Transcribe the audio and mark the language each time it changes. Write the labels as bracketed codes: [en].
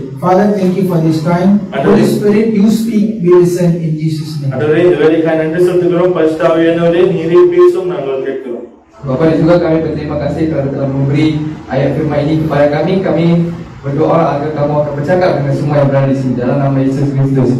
[en] Father, thank you for this time. Holy Spirit, you speak, we listen in Jesus' name. [ta] ஆண்டவரே, இந்த வேளைக்காக நன்றி செலுத்துகிறோம். பரிசுத்த ஆவியானவரே, நீரே பேசும், நாங்கள் கேட்கிறோம். [ms] Bapa dan juga kami berterima kasih kerana telah memberi ayat firman ini kepada kami. Kami berdoa agar kamu akan bercakap dengan semua yang berada di sini dalam nama Yesus Kristus.